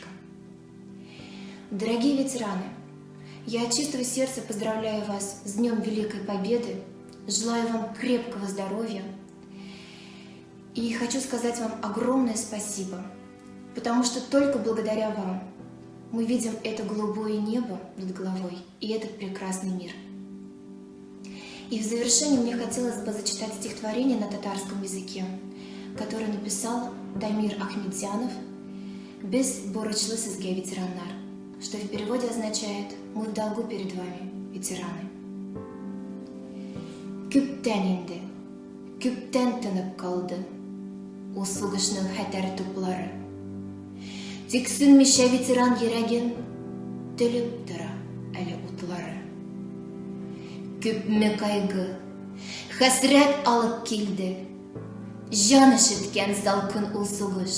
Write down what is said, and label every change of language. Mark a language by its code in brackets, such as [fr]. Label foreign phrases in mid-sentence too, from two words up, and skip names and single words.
[ru] Дорогие ветераны, я от чистого сердца поздравляю вас с Днем Великой Победы, желаю вам крепкого здоровья и хочу сказать вам огромное спасибо, потому что только благодаря вам мы видим это голубое небо над головой и этот прекрасный мир. И в завершение мне хотелось бы зачитать стихотворение на татарском языке, которое написал Дамир Ахмедзянов [tt] «Без борочлы сізге ветераннар», [ru] что в переводе означает «Мы в долгу перед вами, ветераны». [tt] Күптән инде, күптән тынып калды ул сугышның хәтәр туплары. Тик сүнмичә ветеран йөрәген төлеп тора әле утлары. Күпме кайгы, хәсрәт алып килде, җан ишеткән салкын ул сугыш.